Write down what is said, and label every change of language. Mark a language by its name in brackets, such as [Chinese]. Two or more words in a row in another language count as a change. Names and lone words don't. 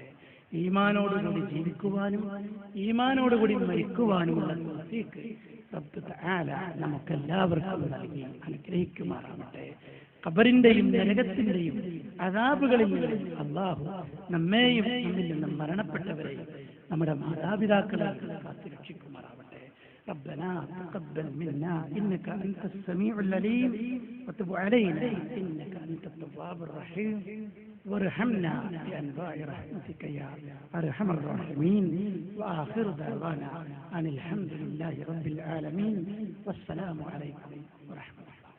[Malayalam] ഈമാനോടുകൂടി ജീവിക്കുവാനും ഈമാനോടുകൂടി മരിക്കുവാനുമുള്ള തൗഫീഖ് [Arabic] رب تعالى [Malayalam] നമുക്കെല്ലാവർക്കും നൽകി അനുഗ്രഹിക്കുമാറാവട്ടെ. ഖബറിന്റെയും നരകത്തിന്റെയും അദാബുകളിൽ നിന്ന് അല്ലാഹു നമ്മെയും നമ്മിൽ നിന്നും മരണപ്പെട്ടവരെയും നമ്മുടെ മാതാപിതാക്കളെ കാത്തുരക്ഷിക്കുമാറാവട്ടെ. [Arabic] ربنا تقبل منا إنك أنت السميع العليم وتب علينا إنك أنت التواب الرحيم وارحمنا بأنواع رحمتك يا أرحم الراحمين. وآخر دعوانا أن الحمد لله رب العالمين والسلام عليكم ورحمة الله.